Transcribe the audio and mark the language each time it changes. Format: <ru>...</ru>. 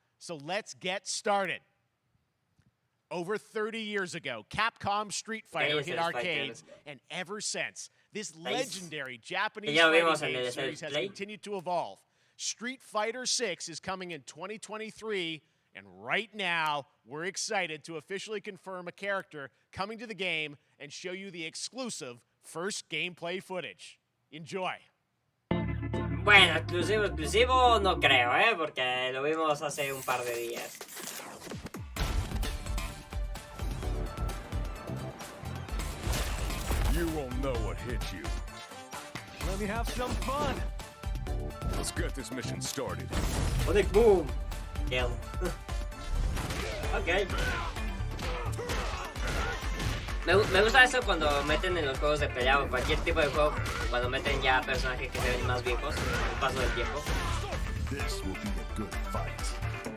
<en>So let's get started. Over 30 years ago, Capcom Street Fighter hit arcades, and ever since, this legendary Japanese fighting game series has continued to evolve. Street Fighter 6 is coming in 2023, and right now, we're excited to officially confirm a character coming to the game and show you the exclusive first gameplay footage. Enjoy.</en> <es>Bueno, exclusivo no creo, porque lo vimos hace un par de días.</es> <en>You won't know what hit you. Let me have some fun. Let's get this mission started. Sonic Boom. Kill. Ok.</en> <es>Me gusta eso cuando meten en los juegos de pelea o cualquier tipo de juego, cuando meten ya personajes que se ven más viejos con el paso del tiempo.</es> <en>This will be a good fight.</en>